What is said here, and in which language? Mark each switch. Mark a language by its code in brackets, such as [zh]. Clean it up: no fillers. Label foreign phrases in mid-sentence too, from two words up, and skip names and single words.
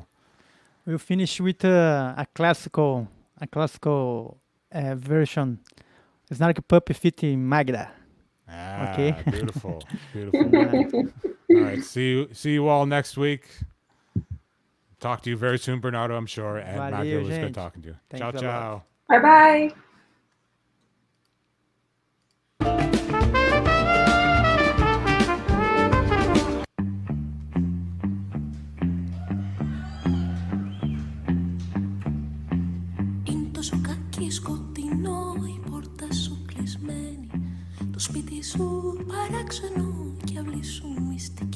[en] We'll finish with a classical version. It's not like a puppy fitting Magda. Ah, Okay. beautiful, beautiful. Right. All right, see you all next week. Talk to you very soon, Bernardo, I'm sure. And [pt] Valeu, [en] Magda, it was good [pt] gente. [en] talking to you. Thanks Ciao, a lot. ciao. Bye bye. [el] Είναι τόσο κακή σκοτεινό, η πόρτα σου κλεισμένη, το σπίτι σου παράξενο και η αυλή σου μυστική.